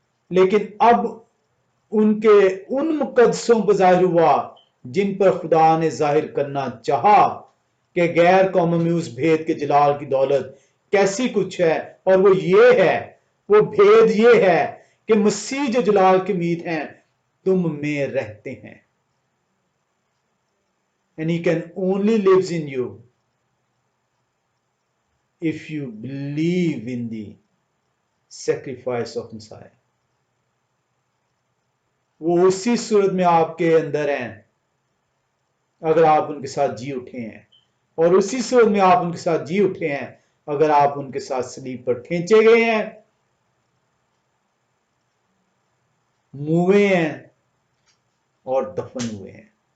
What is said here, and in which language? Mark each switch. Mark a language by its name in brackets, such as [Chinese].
[Hindi] लेकिन अब उनके उन मुकद्दसों पर जाहिर हुआ जिन पर खुदा ने जाहिर करना चाहा कि गैर कौमों में उस भेद के जलाल की दौलत कैसी कुछ है। और वो ये है, वो भेद ये है कि मसीह जो जलाल की उम्मीद हैं तुम में रहते हैं। [English] And he can only lives in you if you believe in the sacrifice of Messiah. [Hindi] वो उसी सूरत में आपके अंदर हैं अगर आप उनके साथ जी उठे हैं, और उसी सूरत में आप उनके साथ जी उठे हैं अगर आप उनके साथ सलीब पर खींचे गए हैं, मुए हैं और दफन हुए हैं।